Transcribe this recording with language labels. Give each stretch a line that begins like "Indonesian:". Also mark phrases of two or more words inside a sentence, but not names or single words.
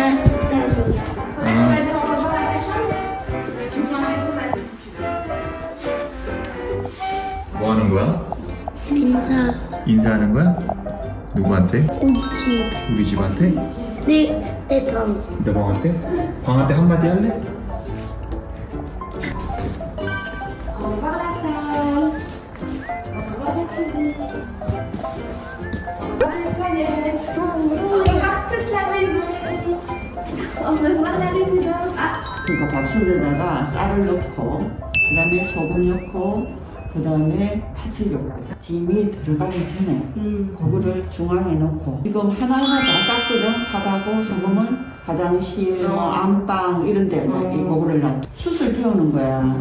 Korean: 뭐 하는 거야? 인사. 인사하는 거야? 누구한테? 우리 집. 우리 집한테? 내 방. 내 방한테? 방한테 한마디 할래?
French: Au revoir la salle. Au revoir la cuisine. Au revoir les toilettes. Au revoir toute la maison. Au revoir la résidence. Ah.
Korean: 그러니까 밥솥에다가 쌀을 넣고 그다음에 소금 넣고 그다음에 팥을 넣고 짐이 들어가기 전에 그거를 중앙에 넣고 지금 하나하나 다 쌌거든. 팥하고 소금을 화장실 뭐 안방 이런 데 이거를 놔 숯을 태우는 거야.